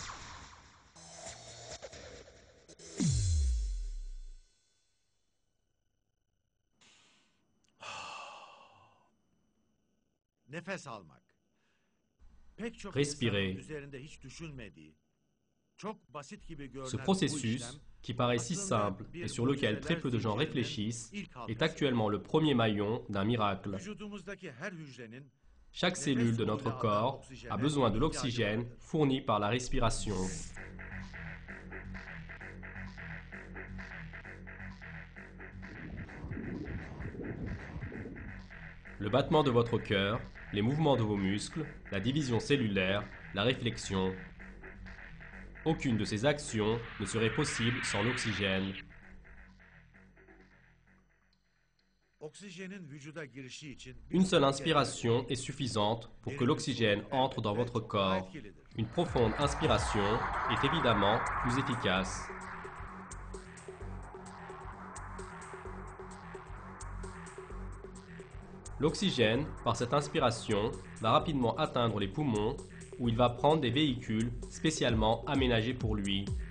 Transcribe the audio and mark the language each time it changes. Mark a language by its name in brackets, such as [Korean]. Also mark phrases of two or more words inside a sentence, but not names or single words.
[Turkish] Nefes almak. Pek çok [French] Respirer. [Turkish] insanın üzerinde hiç düşünmediği, çok basit gibi görünen [French] Ce [Turkish] bu [French] processus, [Turkish] işlem, [French] qui paraît si simple et sur lequel très peu de gens réfléchissent, est actuellement le premier maillon d'un miracle. [Turkish] vücudumuzdaki her hücrenin [French] Chaque cellule de notre corps a besoin de l'oxygène fourni par la respiration. Le battement de votre cœur, les mouvements de vos muscles, la division cellulaire, la réflexion. Aucune de ces actions ne serait possible sans l'oxygène. [Turkish] oksijenin vücuda girişi için [French] Une seule inspiration est suffisante pour que l'oxygène entre dans votre corps. Une profonde inspiration est évidemment plus efficace. L'oxygène, par cette inspiration, va rapidement atteindre les poumons où il va prendre des véhicules spécialement aménagés pour lui.